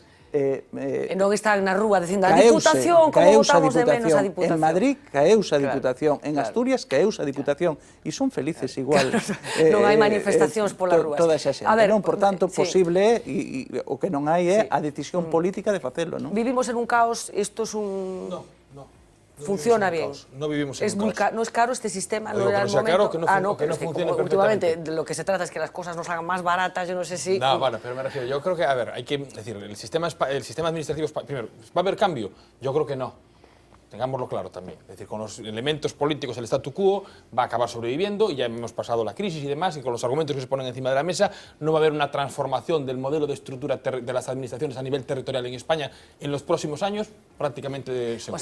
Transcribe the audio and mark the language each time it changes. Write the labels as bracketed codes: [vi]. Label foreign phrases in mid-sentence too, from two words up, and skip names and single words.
[gl] non están na rúa dicindo a Diputación, como votamos de menos a Diputación. En Madrid caeuse a Diputación, en Asturias caeuse a Diputación e son felices igual. Non hai manifestacións polas rúas. Toda esa xente, non? Por tanto, posible e o que non hai é a decisión política de facelo, non? [es] Vivimos en un caos, isto es un... Funciona bien. No vivimos en un caos. No es caro este sistema, no era el momento. Claro, que no funcione perfectamente. Últimamente lo que se trata es que las cosas nos hagan más baratas, yo no sé si... No, bueno, pero me refiero, yo creo que, a ver, hay que decir, el sistema administrativo, primero, ¿va a haber cambio? Yo creo que no. Tengámoslo claro también. Es decir, con los elementos políticos el statu quo va a acabar sobreviviendo y ya hemos pasado la crisis y demás, y con los argumentos que se ponen encima de la mesa no va a haber una transformación del modelo de estructura de las administraciones a nivel territorial en España en los próximos años, prácticamente seguro.